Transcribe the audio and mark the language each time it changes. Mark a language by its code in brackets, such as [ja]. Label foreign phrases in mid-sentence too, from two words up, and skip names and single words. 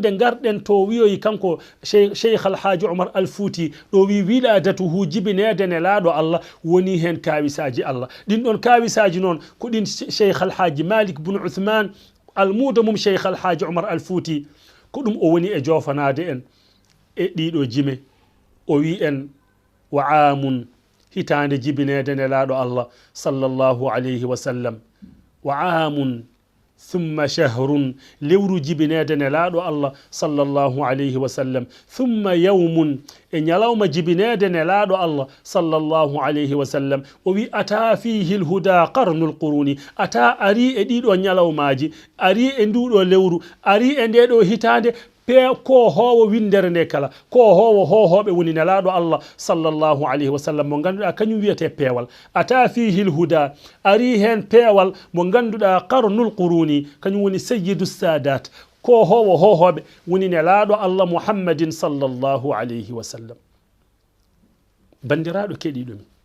[ff] nde garɗen to wiyoyi kanko cheikh alhaji oumar al fouti ɗo wi wiladatuhu jibinede nelaɗo Allah woni hen kawisaji Allah ɗin ɗon kawisaji noon ko ɗin cheikh alhaji malik bun uthman almuda mum cheikh alhaji oumar al fouti ko ɗum o woni e jofanade en e ɗiɗo jime o wi en [ar] وعام [ff] hitande jibinede nelaɗo Allah [ar] صلى الله عليه وسلم وعام ثم شهر [ff] lewru jibinede nelaɗo Allah [ar] صلى الله عليه وسلم ثم يوم [ff] e ñalawma jibinede nelaɗo Allah [ar] صلى الله عليه وسلم [ff] o wi [ar] أتى فيه الهدى قرن القرون أتى [ff] ari e ɗiɗo ñalawmaji ari e nduɗo lewru ari e ndeɗo hitande ko howo windere nde kala ko howo hohoɓe woni nelaɗo Allah [ar] صلى الله عليه وسلم [ff] mo ganduɗa kañum wiyete peewal [ar] أتى فيه الهدى [ff] ari hen peewal mo ganduɗa [ar] قرن القرون [ff] kañum woni [ar] سيد السادات [ff] ko howo hohoɓe woni nelaɗo Allah [ar] محمد صلى الله عليه وسلم [ff] bandiraɗo keɗiɗomi